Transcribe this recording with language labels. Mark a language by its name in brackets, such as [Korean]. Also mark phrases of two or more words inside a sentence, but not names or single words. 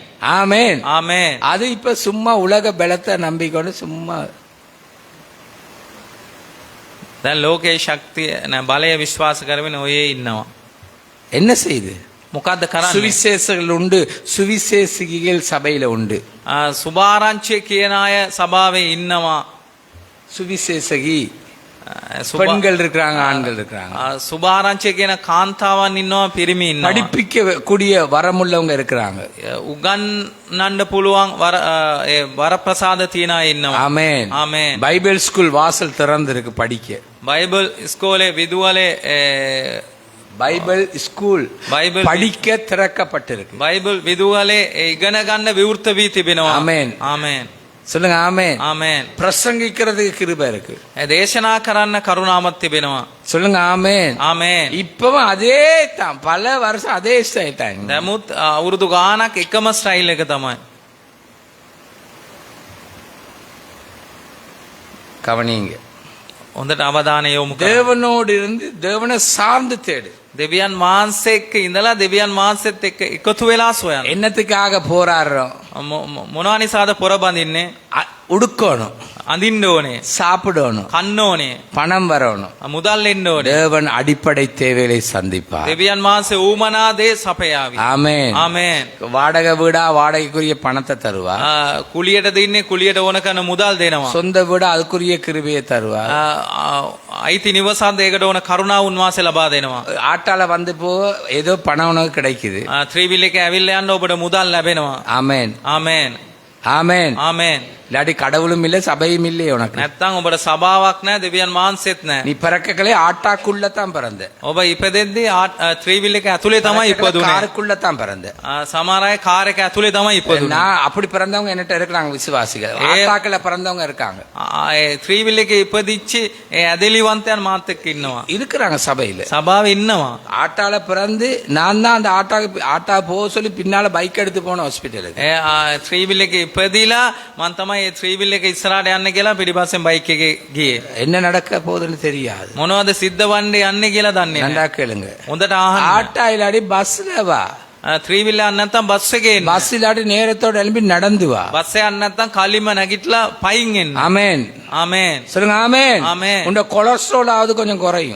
[Tamil] ஆமென். [Sinhala] ආමේன். [Tamil] அது இப்ப சும்மா உலக பலத்தை நம்பிக்கொண்டு சும்மா [Sinhala] දැන් ලෝකේ ශක්තිය බලය විශ්වාස කරගෙන ඔයේ ඉන්නවා. [Tamil] என்ன செய்யுது? [Sinhala] මොකද්ද කරන්නේ? [Tamil] சுவிசேஷங்கள் உண்டு, சுவிசேஷிகள் சபையில உண்டு. [Sinhala] සුභාරංචිය කියන අය සභාවේ ඉන්නවා. [Tamil] சுவிசேஷகி பெண்கள் இருக்கிறாங்க, ஆண்கள் இருக்கிறாங்க. [Sinhala] සුභාරංචිය කියන කාන්තාවන් ඉන්නවා, පිරිමි ඉන්නවා. [Tamil] படிப்பிக்க கூடிய வரமுள்ளவங்க இருக்கிறாங்க. [Sinhala] උගන්වන්න පුළුවන් වරප්‍රසාද තියන අය ඉන්නවා. [Tamil] ஆமென். [Sinhala] ආමේන්. [English] Bible school [Tamil] வாசல் திறந்து இருக்கு படிக்க. [Sinhala] බයිබල් ඉස්කෝලේ විදුවලේ [English] Bible school [Sinhala] බයිබල් [Tamil] படிக்க திறக்கப்பட்டிருக்கு. [Sinhala] බයිබල් විදුවලේ ඉගෙන ගන්න විවෘත වී තිබෙනවා. [Tamil] ஆமென். [Sinhala] ආමේන්. [Tamil] சொல்லுங்க ஆமென். [Sinhala] ආමේන්. [Tamil] பிரசங்கிக்கிறதுக்கு கிருபை இருக்கு. [Sinhala] දේශනා කරන්න කරුණාවක් තිබෙනවා. [Tamil] சொல்லுங்க ஆமென். [Sinhala] ආමේන්. [Tamil] இப்பவும் அதே தான், பல வருஷம் அதே ஸ்டைல் தான். [Sinhala] දැමුත් අවුරුදු ගානක් එකම ස්ටයිල් එක තමයි. [Tamil] கவனிங்க. [Sinhala] හොඳට අවධානය යොමු කරන්න. [Tamil] தேவனோடு இருந்து தேவனை சார்ந்து தேடு. [Sinhala] දෙවියන් වහන්සේ එක්ක ඉඳලා දෙවියන් වහන්සේත් එක්ක එකතු වෙලා සොයන්න. [Tamil] என்னத்துக்காக போராடுறோம்? [Sinhala] මොනවා නිසාද පොර බඳින්නේ? [Tamil] உடுக்கணும், [Sinhala] අඳින්න ඕනේ, [Tamil] சாப்பிடணும், [Sinhala] කන්න ඕනේ, [Tamil] பணம் வரணும். [Sinhala] මුදල් එන්න ඕනේ. [Tamil] தேவன் அடிப்படை தேவைகளை சந்திப்பார். [Sinhala] දෙවියන් වහන්සේ ඌමනා දේ සපයාවි. [Tamil] ஆமென். [Sinhala] ආමේන්. [Tamil] வாடகை வீடா வாடகைக்குரிய பணத்தை தருவா. [Sinhala] කුලියට දෙන්නේ කුලියට ඕන කරන මුදල් දෙනවා. [Tamil] சொந்த வீடு அதுக்குரிய கிருபையை தருவா. [Sinhala] අයිති නිවසත් ඒකට ඕන කරුණාව උන්වහන්සේ ලබා දෙනවා. [Tamil] ஆட்டால வந்து போ ஏதோ பணம் உனக்கு கிடைக்குது. [Sinhala] ත්‍රිවිල් එක ඇවිල්ලා යන්න ඔබට මුදල් ලැබෙනවා. [Tamil] ஆமென். [Sinhala] ආමේන්. [Tamil] ஆமென். [Sinhala] ආමේන්. [Tamil] இல்லாட்டி கடவுளும் இல்லை சபையும் இல்லையே உனக்கு. [Sinhala] නැත්තම් ඔබට සභාවක් නැහැ, දෙවියන් වහන්සේත් නැහැ. [Tamil] நீ பிறக்ககளே ஆட்டாக்குள்ளதான் பிறந்த, [Sinhala] ඔබ ඉපදෙද්දී ත්‍රිවිල් එක ඇතුලේ තමයි ඉපදුනේ. [Tamil] காருக்குள்ளதான் பிறந்த. [Sinhala] සමහර අය කාර් එක ඇතුලේ තමයි ඉපදුනේ. [Tamil] நான் அப்படி பிறந்தவங்க என்கிட்ட இருக்கிறாங்க விசுவாசிகள். ஆட்டாக்கள பிறந்தவங்க இருக்காங்க, [Sinhala] ඒ ත්‍රිවිල් එකේ ඉපදිච්චි ඒ ඇදලිවන්තයන් මාත් එක්ක ඉන්නවා. [Tamil] இருக்கிறாங்க சபையில. [Sinhala] සභාවේ ඉන්නවා. [Tamil] ஆட்டால பிறந்து நான் தான் அந்த ஆட்டா போக சொல்லி பின்னால பைக் எடுத்து போன ஹாஸ்பிட்டலுக்கு. [Sinhala] ඒ ත්‍රිවිල් එකේ ඉපදිලා මම තමයි ඒ ත්‍රිවිල් එක ඉස්සරහට යන්න කියලා පිටිපස්සෙන් බයික් එකේ ගියේ. [Tamil] என்ன நடக்க போகுதுன்னு தெரியாது. [Sinhala] මොනවද සිද්ධ වන්නේ යන්නේ කියලා දන්නේ [Tamil] நன்றா [Sinhala] නැහැ. [Tamil] கேளுங்க. [Sinhala] හොඳට අහන්න. [Tamil] ஆட்டா இல்லாடி பஸ்ல வா, [Sinhala] ත්‍රිවිල් යන්න නැත්තම් බස් එකේ එන්න. [Tamil] பஸ் இல்லாட்டி நேரத்தோட எழுப்பி நடந்து வா. [Sinhala] බස් එක යන්න නැත්තම් කලින්ම නැගිටලා පයින් එන්න. [Tamil] ஆமென். [Sinhala] ආමේන්. [Tamil] சொல்லுங்க ஆமென். ஆமென். உங்க கொலஸ்ட்ரால் ஆவது கொஞ்சம் குறையும்.